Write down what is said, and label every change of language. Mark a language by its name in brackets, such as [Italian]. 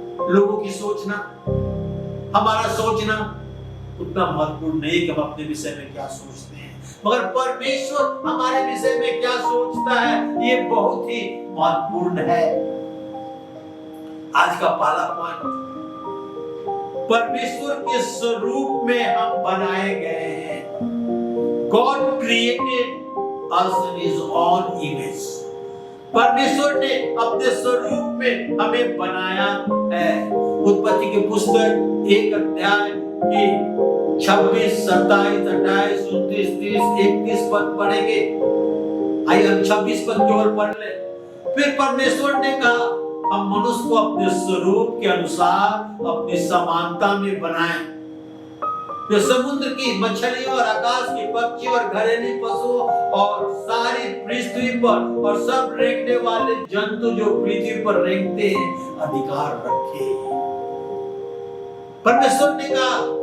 [Hindi] लोगों की सोचना, हमारा सोचना उतना महत्वपूर्ण नहीं कि हम अपने विषय में क्या सोचते हैं, मगर परमेश्वर हमारे विषय में क्या सोचता है ये बहुत ही महत्वपूर्ण है। आज का पहला पॉइंट, परमेश्वर के स्वरूप में हम बनाए गए हैं। [English] God created us in His own image. [Hindi] परमेश्वर ने अपने स्वरूप में हमें बनाया है। उत्पत्ति की पुस्तक 1 अध्याय की 26, 27, 28, 29, 30, 31 पद पढ़ेंगे। आइए हम 26 पद केवल पढ़ ले। फिर परमेश्वर ने कहा, हम मनुष्य को अपने स्वरूप के अनुसार अपनी समानता में बनाएं, जो समुद्र की मछलियों और आकाश के पक्षी और घरेलू पशु और सारी पृथ्वी पर और सब रेंगने वाले जंतु जो पृथ्वी पर रेंगते हैं अधिकार रखे। परमेश्वर ने कहा